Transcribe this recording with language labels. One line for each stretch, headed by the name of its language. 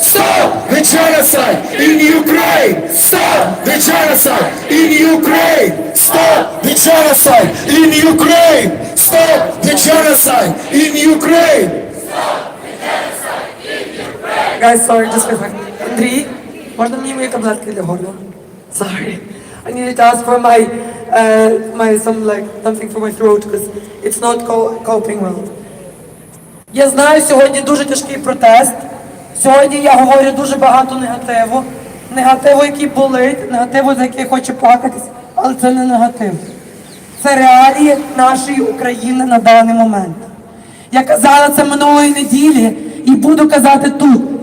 English: Stop the genocide in Ukraine! Stop the genocide in Ukraine! Stop the genocide in Ukraine! Stop the genocide in Ukraine! Guys, sorry, just for a second.
Ukrainian: Андрій, можна мені мої таблетки для горла?
English: Sorry. I needed to ask for something for my throat because it's not coping well.
Ukrainian: Я знаю, сьогодні дуже тяжкий протест. Сьогодні я говорю дуже багато негативу, який болить, негативу, за який хочу плакатись, але це не негатив. Це реалії нашої України на даний момент. Я казала це минулої неділі і буду казати тут.